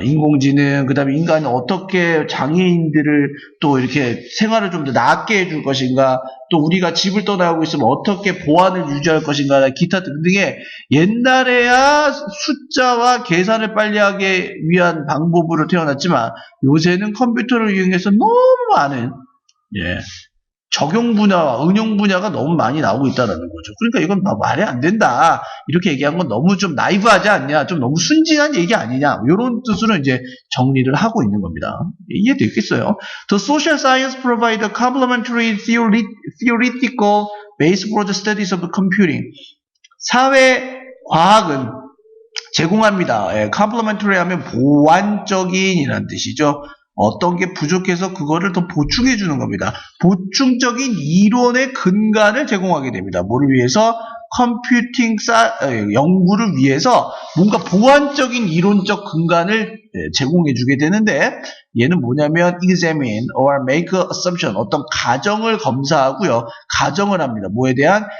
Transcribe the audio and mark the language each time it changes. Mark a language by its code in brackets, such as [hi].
[ko] 인공지능, 그 다음에 인간이 어떻게 장애인들을 또 이렇게 생활을 좀 더 낫게 해줄 것인가, 또 우리가 집을 떠나고 있으면 어떻게 보안을 유지할 것인가, 기타 등등의 옛날에야 숫자와 계산을 빨리 하기 위한 방법으로 태어났지만 요새는 컴퓨터를 이용해서 너무 많은 적용 분야와 응용 분야가 너무 많이 나오고 있다는 거죠. 그러니까 이건 말이 안 된다. 이렇게 얘기한 건 너무 좀 나이브하지 않냐, 좀 너무 순진한 얘기 아니냐, 이런 뜻으로 이제 정리를 하고 있는 겁니다. 이해되겠어요? [en] The social science provide a complementary theoretical base for the studies of computing. [ko] 사회 과학은 제공합니다. complementary 하면 보완적인이라는 뜻이죠. 어떤 게 부족해서 그거를 더 보충해 주는 겁니다. 보충적인 이론의 근간을 제공하게 됩니다. 뭐를 위해서? 컴퓨팅 연구를 위해서 뭔가 보완적인 이론적 근간을 제공해 주게 되는데 얘는 뭐냐면 [en] examine or make assumption, [ko] 어떤 가정을 검사하고요. 가정을 합니다. 뭐에 대한?